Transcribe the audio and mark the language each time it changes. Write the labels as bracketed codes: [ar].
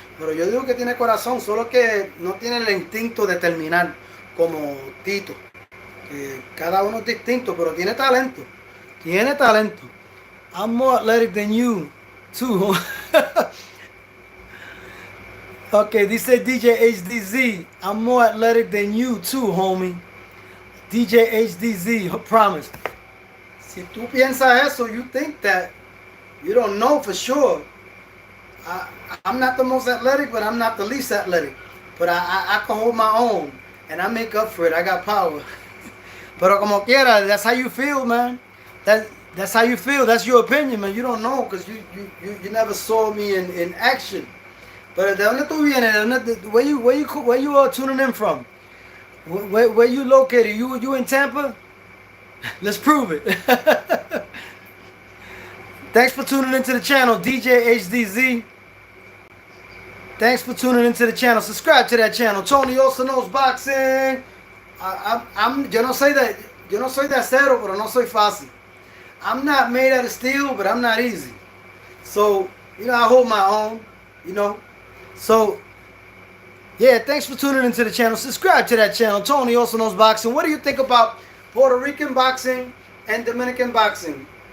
[es] Pero yo digo que tiene corazón, solo que no tiene el instinto de terminar como Tito. Cada uno es distinto, pero tiene talento. Tiene talento. [en] I'm more athletic than you, too. Okay, [es] dice [en] DJ HDZ. I'm more athletic than you, too, homie. DJ HDZ, promise. [es] Si tú piensas eso, [en] you think that, you don't know for sure. I'm not the most athletic, but I'm not the least athletic. But I can hold my own, and I make up for it. I got power. [es] Pero como quiera, [en] that's how you feel, man. That's how you feel. That's your opinion, man. You don't know because you never saw me in action. But [es] ¿de dónde tú vienes? [en] Where you are tuning in from? Where you located? You in Tampa? Let's prove it. Thanks for tuning into the channel, DJ HDZ. Thanks for tuning into the channel. Subscribe to that channel. Tony also knows boxing. [es] Yo no soy de acero, pero no soy fácil. [en] I'm not made out of steel, but I'm not easy. So, I hold my own, So, yeah, thanks for tuning into the channel. Subscribe to that channel. Tony also knows boxing. What do you think about Puerto Rican boxing and Dominican boxing?